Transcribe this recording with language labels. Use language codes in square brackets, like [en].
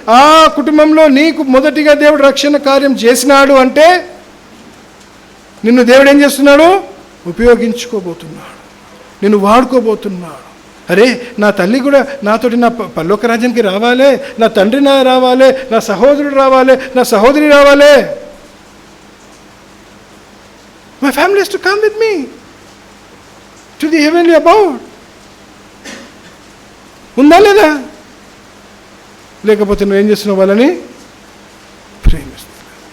[te] ఆ కుటుంబంలో నీకు మొదటిగా దేవుడు రక్షణ కార్యం చేసినాడు అంటే నిన్ను దేవుడు ఏం చేస్తున్నాడు, ఉపయోగించుకోబోతున్నాడు, నిన్ను వాడుకోబోతున్నాడు. అరే నా తల్లి కూడా నాతోటి నా పరలోక రాజ్యానికి రావాలి, నా తండ్రి రావాలి, నా సహోదరుడు రావాలి, నా సహోదరి రావాలి. [en] My family is to come with me to the heavenly abode. [te] ఉందా లేదా? లేకపోతే నువ్వేం చేస్తున్నావు, వాళ్ళని ప్రేమిస్తున్నావు.